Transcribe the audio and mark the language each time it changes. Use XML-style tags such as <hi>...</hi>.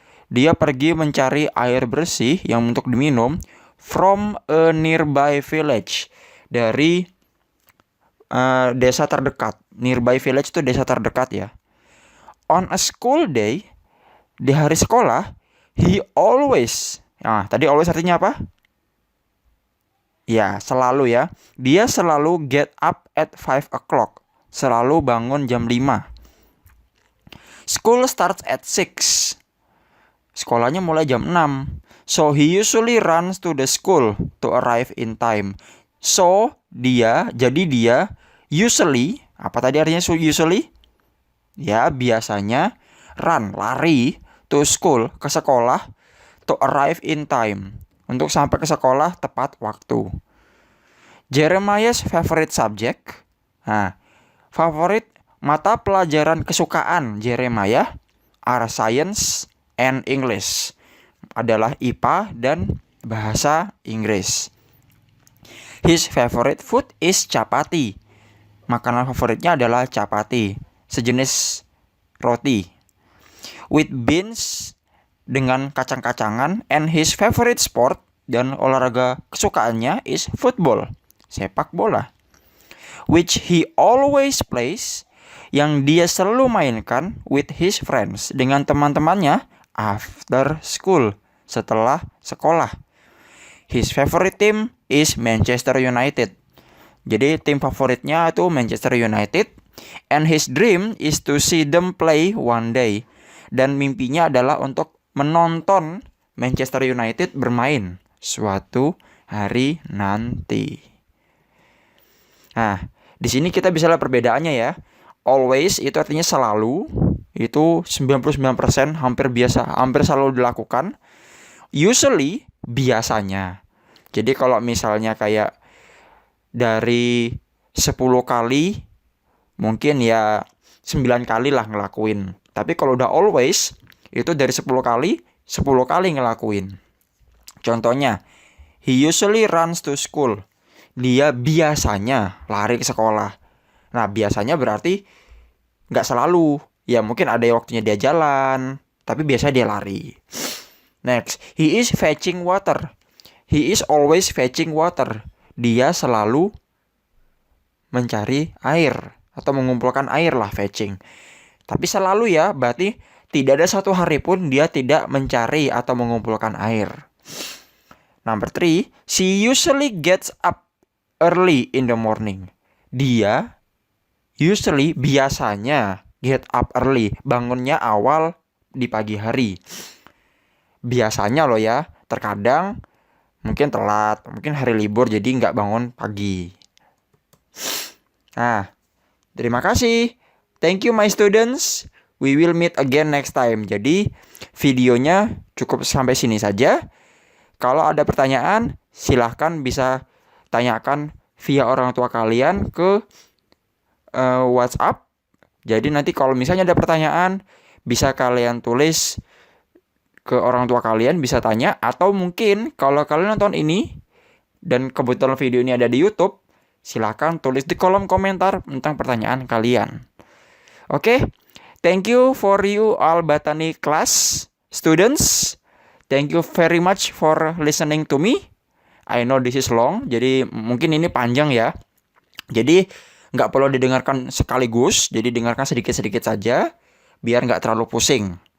<id>Dia pergi mencari air bersih yang untuk diminum</id> <en>from a nearby village,</en> <id>dari desa terdekat.</id> <en>Nearby village</en> <id>itu desa terdekat ya.</id> <en>On a school day,</en> <id>di hari sekolah,</id> <en>he always.</en> <id>Nah, tadi always artinya apa? Ya, selalu ya. Dia selalu</id> <en>get up at 5 o'clock.</en> <id>Selalu bangun jam 5.</id> <en>School starts at 6.</en> <id>Sekolahnya mulai jam 6.</id> <en>So he usually runs to the school to arrive in time.</en> <id>So, jadi dia usually, apa tadi artinya usually? Ya, biasanya run, lari,</id> <en>to school,</en> <id>ke sekolah,</id> <en>to arrive in time,</en> <id>untuk sampai ke sekolah tepat waktu.</id> <en>Jeremiah's favorite subject,</en> <id>favorit mata pelajaran kesukaan Jeremiah</id> <en>are science and English,</en> <id>adalah IPA dan bahasa Inggris.</id> <en>His favorite food is chapati.</en> <id>Makanan favoritnya adalah chapati, sejenis roti.</id> <en>With beans,</en> <id>dengan kacang-kacangan.</id> <en>And his favorite sport,</en> <id>dan olahraga kesukaannya,</id> <en>is football,</en> <id>sepak bola.</id> <en>Which he always plays</en> <id>yang dia selalu mainkan</id> <en>with his friends,</en> <id>dengan teman-temannya</id> <en>after school,</en> <id>setelah sekolah.</id> <en>His favorite team is Manchester United.</en> <id>Jadi tim favoritnya itu Manchester United.</id> <en>And his dream is to see them play one day.</en> <id>Dan mimpinya adalah untuk menonton Manchester United bermain suatu hari nanti. Nah, di sini kita bisa lihat perbedaannya ya. Always itu artinya selalu, itu 99% hampir selalu dilakukan. Usually biasanya. Jadi kalau misalnya kayak dari 10 kali mungkin ya 9 kali lah ngelakuin. Tapi kalau udah always itu dari 10 kali 10 kali ngelakuin.</id> <en>Contohnya, he usually runs to school.</en> <id>Dia biasanya lari ke sekolah. Nah, biasanya berarti nggak selalu. Ya mungkin ada waktunya dia jalan, tapi biasanya dia lari.</id> <en>Next, he is fetching water. He is always fetching water.</en> <id>Dia selalu mencari air atau mengumpulkan air lah, fetching. Tapi selalu ya, berarti tidak ada satu hari pun dia tidak mencari atau mengumpulkan air.</id> <en>Number 3, she usually gets up early in the morning.</en> <id>Dia usually biasanya</id> <en>get up early,</en> <id>bangunnya awal di pagi hari. Biasanya loh ya, terkadang mungkin telat, mungkin hari libur jadi nggak bangun pagi. Nah, terima kasih.</id> <en>Thank you my students. We will meet again next time.</en> <id>Jadi videonya cukup sampai sini saja. Kalau ada pertanyaan, silahkan bisa tanyakan via orang tua kalian ke WhatsApp. Jadi nanti kalau misalnya ada pertanyaan, bisa kalian tulis ke orang tua kalian, bisa tanya. Atau mungkin kalau kalian nonton ini dan kebetulan video ini ada di YouTube, silahkan tulis di kolom komentar tentang pertanyaan kalian.</id> <en>Oke, thank you for you all Botany class students. Thank you very much for listening to me. I know this is long,</en> <id>jadi mungkin ini panjang ya. Jadi nggak perlu didengarkan sekaligus, jadi dengarkan sedikit-sedikit saja, biar nggak terlalu pusing.</id>